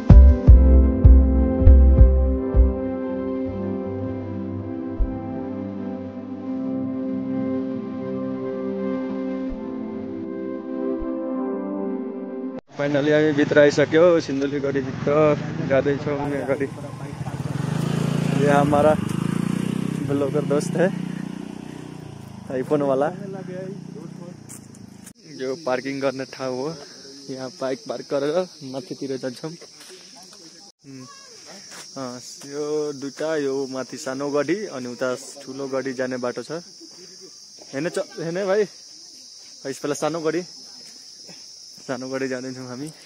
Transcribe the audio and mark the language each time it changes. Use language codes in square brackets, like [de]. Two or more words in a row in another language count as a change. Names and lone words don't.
[ne] फाइनली हामी भित्र आइसक्यो सिन्धुली गढीभित्र जाँदैछौँ अगाडि। [hi] ये हमारा ब्लॉगर दोस्त है आईफोन वाला। [ne] जो पार्किङ गर्ने ठाउँ हो। यहाँ बाइक पार्क गरेर माथितिर जान्छौँ। यो दुईटा, यो माथि सानो गढी अनि उता ठुलो गढी जाने बाटो छ। हैन भाइ, यसपालि सानो गढी जाँदैछौँ हामी।